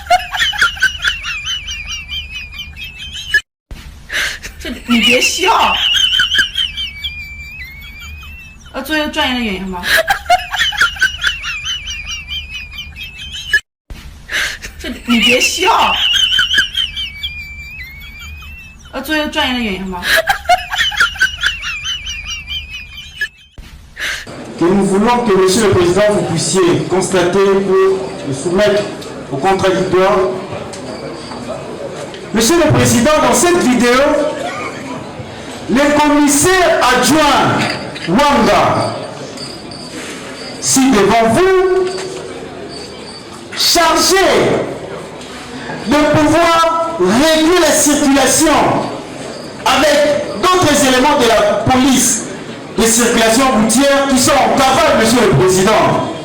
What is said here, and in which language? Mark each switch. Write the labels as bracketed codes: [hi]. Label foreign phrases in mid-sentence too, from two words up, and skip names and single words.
[zh] 你别笑，做一个专业的演员吧。你别笑，做一个专业的演员吧。 [fr] que nous voulons que, Monsieur le Président, vous puissiez constater pour le soumettre au contradictoire. Monsieur le Président, dans cette vidéo, le commissaire adjoint Wanga, si devant vous, chargé de pouvoir régler la circulation avec d'autres éléments de la police de circulation routière qui sont en cavale, Monsieur le Président.